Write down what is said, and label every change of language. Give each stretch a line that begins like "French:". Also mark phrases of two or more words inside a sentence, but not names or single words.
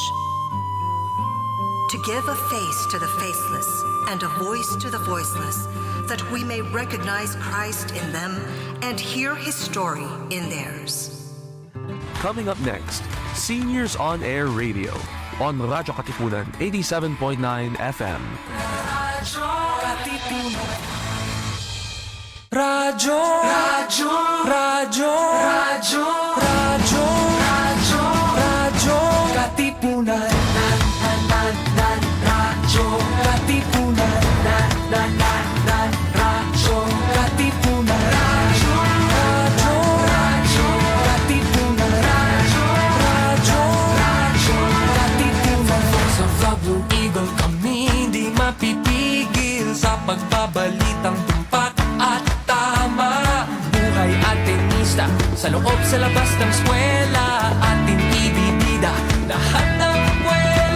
English: To give a face to the faceless and a voice to the voiceless, that we may recognize Christ in them and hear His story in theirs. Coming up next, Seniors on Air Radio on Radyo Katipunan 87.9 FM.
Filipino: Radyo, Radyo, Radyo, Radyo, Radyo, Radyo, Radyo, Katipunan, Radyo, Katipunan, Radyo, Katipunan, Radyo, Radyo, Katipunan, Radyo, Katipunan. Sa Vlog Blue Eagle kami di mapipigil sa pagbabalitang tumpak at tama. Buhay Atenista sa loob sa labas ng eskwela, ating ibibida lahat ng kwela.